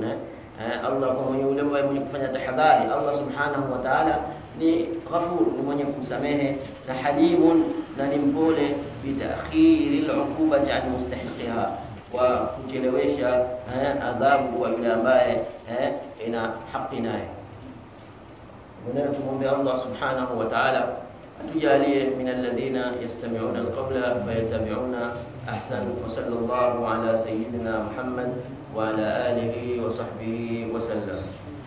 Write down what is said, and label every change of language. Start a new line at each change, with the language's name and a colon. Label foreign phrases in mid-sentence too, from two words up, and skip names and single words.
Swahili: Allah kwa yule ambaye mwenye kufanya tahadhari, Allah
Arabic: سبحانه وتعالى
Swahili: ni ghafur, ni mwenye kusamehe, na halimun, na ni mpole,
Arabic: بتأخير العقوبة عن مستحقها,
Swahili: kwa kuchelewesha adhabu kwa yule ambaye ina haki naye. Tumwombe Allah
Arabic: سبحانه وتعالى
Swahili: atujalie
Arabic: من الذين يستمعون القول فيتبعون أحسنه. وصلى الله على سيدنا محمد وعلى آله وصحبه وسلم.